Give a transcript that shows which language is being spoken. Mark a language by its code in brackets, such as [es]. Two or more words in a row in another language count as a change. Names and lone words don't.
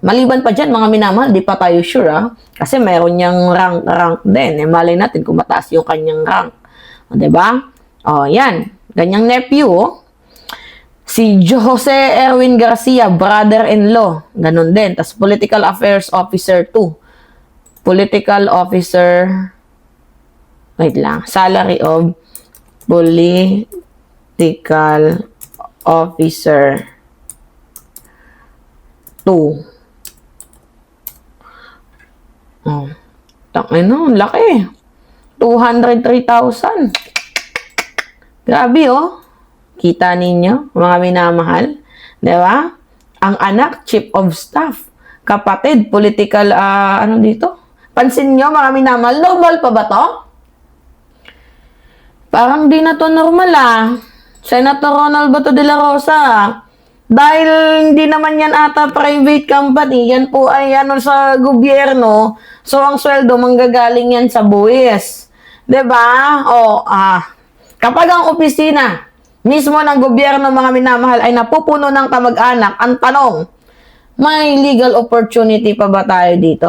[tl] Maliban pa dyan, mga minamahal, di pa tayo sure, ha? Kasi meron niyang rank din. Malay natin kung mataas yung kanyang rank. O, diba? O, yan. Ganyang nephew, oh. Si Jose Erwin Garcia, brother-in-law. Ganun din. Tapos [en] Political Affairs Officer [tl] 2. [en] Political Officer, wait lang, salary of Political Officer 2. [tl] Oh. Tangina, laki. 203,000. Grabe, oh. Kita ninyo, mga minamahal. Di ba? Ang anak, [en] Chief of Staff. [tl] Kapatid, political, ano dito? Pansin nyo, mga minamahal, normal pa ba to? Parang di na to normal, Senator Ronald Bato de la Rosa. Dahil hindi naman yan ata private company, yan po ay sa gobyerno. So, ang sweldo, manggagaling yan sa buwis. Di ba? Kapag ang opisina, mismo ng gobyerno, mga minamahal, ay napupuno ng kamag-anak, ang tanong, may [en] legal opportunity [tl] pa ba tayo dito?